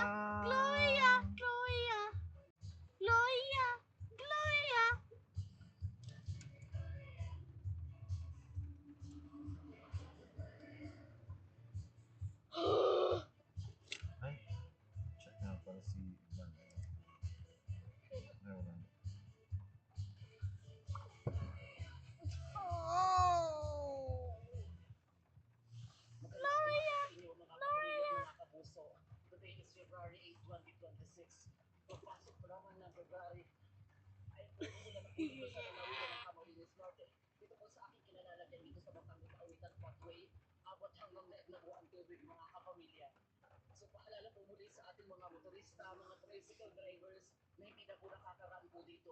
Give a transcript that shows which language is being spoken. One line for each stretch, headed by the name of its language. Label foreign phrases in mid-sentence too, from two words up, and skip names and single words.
Latin: Gloria, Gloria, Gloria, Gloria.
Filipino: Ay, check nga para si Van. Ay, wala. Oh.
Latin: Gloria, Gloria.
English: Today is February 8, 2026.
Filipino: Papasok ko naman ng February. Ay, pwede ko na nakikita sa lalawigan ng Camarines Norte. Dito po sa aking kinalalagyan dito sa Batangas Awitan Pathway, abot hanggang naegnago ang tubig mga kapamilya. So paalala po muli sa ating mga motorista, mga
English: tricycle drivers
Filipino: na hindi na po nakakaraan po dito.